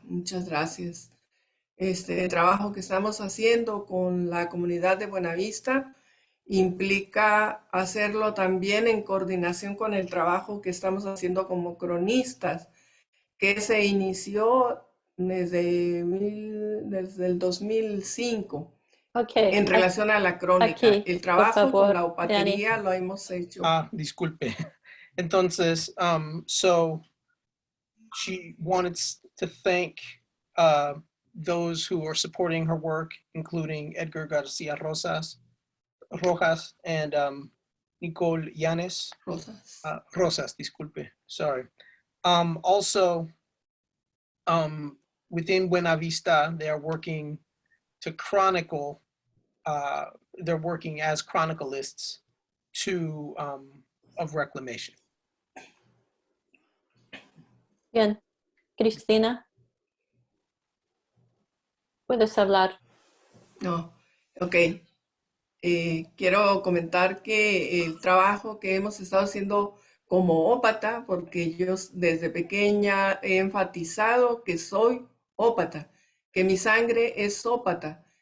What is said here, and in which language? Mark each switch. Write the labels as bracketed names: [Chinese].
[Spanish] Muchas gracias. El trabajo que estamos haciendo con la comunidad de Buenavista implica hacerlo también en coordinación con el trabajo que estamos haciendo como cronistas, que se inició desde el 2005 en relación a la crónica. El trabajo con la opatería lo hemos hecho. Disculpe. [English] Entonces, so she wanted to thank those who are supporting her work, including Edgar Garcia Rojas and Nicole Yanes. Rosas, disculpe, sorry. Also, within Buenavista, they are working to chronicle, they're working as chronicalists of reclamation. [Spanish] Bien, Cristina, puedes hablar. No, ok. Quiero comentar que el trabajo que hemos estado haciendo como ópata, porque yo desde pequeña he enfatizado que soy ópata, que mi sangre es ópata,